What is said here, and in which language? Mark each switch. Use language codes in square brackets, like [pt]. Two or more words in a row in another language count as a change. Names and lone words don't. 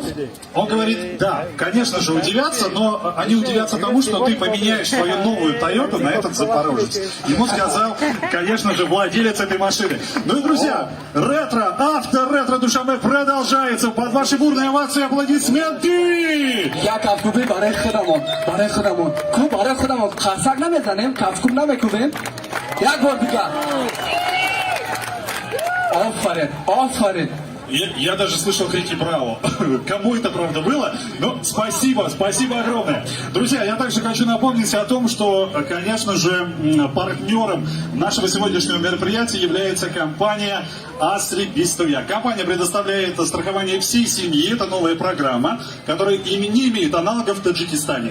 [ru] Он говорит: да, конечно же удивятся, но они удивятся тому, что ты поменяешь свою новую Toyota на этот Запорожец. Ему сказал, конечно же, владелец этой машины. Ну и, друзья, ретро Душанбе продолжается. Под ваши бурные овации, аплодисменты! [tg] Я кафкубе барай худамон. Ку барай худамон. Хасак намезанем, кафкуб намекубем. Як бор дига. Офарин. [ru] Я даже слышал крики «Браво!». Кому это, правда, было? Но спасибо огромное. Друзья, я также хочу напомнить о том, что, конечно же, партнером нашего сегодняшнего мероприятия является компания Asri Bistoyak. Компания предоставляет страхование всей семьи. Это новая программа, которая не имеет аналогов в Таджикистане.